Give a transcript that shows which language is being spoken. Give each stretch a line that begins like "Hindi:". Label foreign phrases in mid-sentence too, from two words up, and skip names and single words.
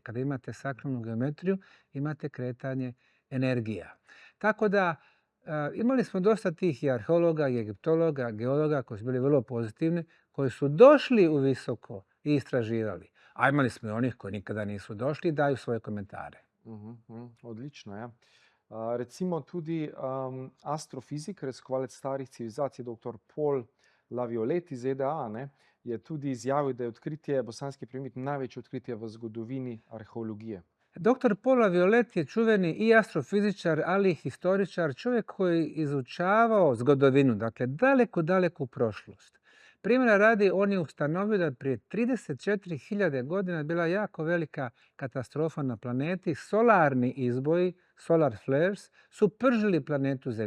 Bosnian: Kada imate sakralnu geometriju, imate kretanje energija. Tako da imali smo dosta tih i arheologa, i egiptologa, geologa koji su bili vrlo pozitivni, koji su došli u visoko i istraživali. A imali smo i onih koji nikada nisu došli i daju svoje komentare.
Slovenian: Odlično, ja. Recimo tudi astrofizik, raziskovalec starih civilizacij, dr. Paul Laviolette iz ZDA, je tudi izjavil, da je odkritje bosanskih piramid največje odkritje v zgodovini arheologije.
Bosnian: Dr. Paul Viollet je čuveni i astrofizičar, ali i historičar, čovjek koji je izučavao zgodovinu, dakle daleku, daleku prošlost. Primjera radi, on je ustanovio da prije 34.000 godina bila jako velika katastrofa na planeti. Solarni izboji,
English: solar flares,
Bosnian: su pržili planetu Zemlju.